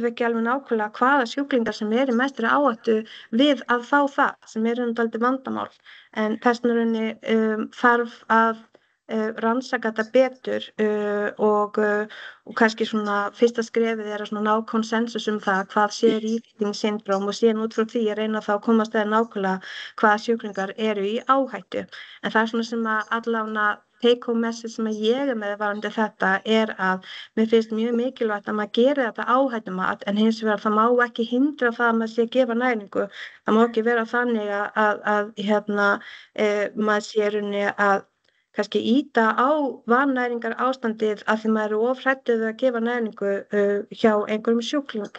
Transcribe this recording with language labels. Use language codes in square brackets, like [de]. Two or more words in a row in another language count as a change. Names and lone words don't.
[is] við ekki alveg nákvæmlega hvaða sjúklingar sem eru mestri áhættu við að fá það sem dálítið vandamál en þess rauninni þarf að rannsaka þetta betur og kannski svona fyrsta skrefið að ná konsensus það hvað sé [en] refeeding syndrome [is] og síðan út frá því að reyna þá að komast að nákvæmlega hvaða sjúklingar eru í áhættu en það svona sem að allavega [en] take home message [is] sem að ég með varðandi þetta að mér finnst mjög mikilvægt að maður geri þetta áhættumat en hins vegar það má ekki hindra það að maður sé að gefa næringu það má ekki vera þannig að maður sé rauninni að kannski ýta á vannæringar ástandið af því maður of hræddur við að gefa næringu hjá einhverjum sjúkling.